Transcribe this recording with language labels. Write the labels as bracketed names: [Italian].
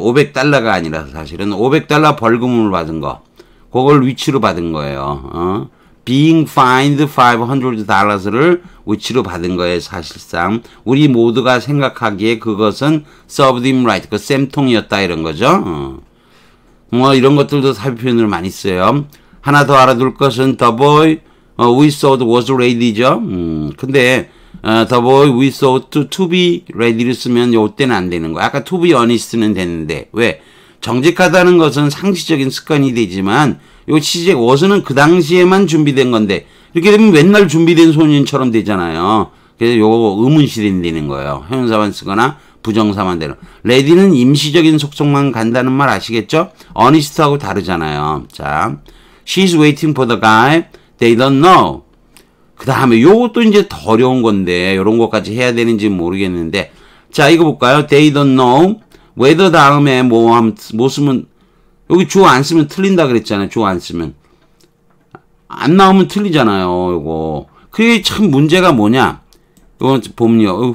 [Korean] $500가 아니라 사실은 $500 벌금을 받은 거. 그걸 위치로 받은 거예요. being fined $500를 which로 받은 거예요. 사실상 우리 모두가 생각하기에 그것은 [English] served him right, [Korean] 그 쌤통이었다 이런 거죠. 뭐 이런 것들도 사비 표현으로 많이 써요. 하나 더 알아둘 것은 [English] the boy we thought was ready죠. 근데 the boy we thought to be ready를 [Korean] 쓰면 요때는 안 되는 거야. 아까 to be honest는 되는데 왜? 정직하다는 것은 상시적인 습관이 되지만 요 시제 was는 그 당시에만 준비된 건데 이렇게 되면 맨날 준비된 소년처럼 되잖아요. 그래서 요거 의문시den이 되는 거예요. 형용사만 쓰거나 부정사만 되는. ready는 임시적인 속성만 간다는 말 아시겠죠? honest하고 다르잖아요. [English] 자, she's waiting for the guy they don't know. [Korean] 그 다음에 요것도 이제 더 어려운 건데 요런 것까지 해야 되는지 모르겠는데 자 이거 볼까요? they don't know whether 다음에 뭐 쓰면 여기 주어 안 쓰면 틀린다 그랬잖아요. 주어 안 쓰면 안 나오면 틀리잖아요. 요거 그게 참 문제가 뭐냐 이거 보면요.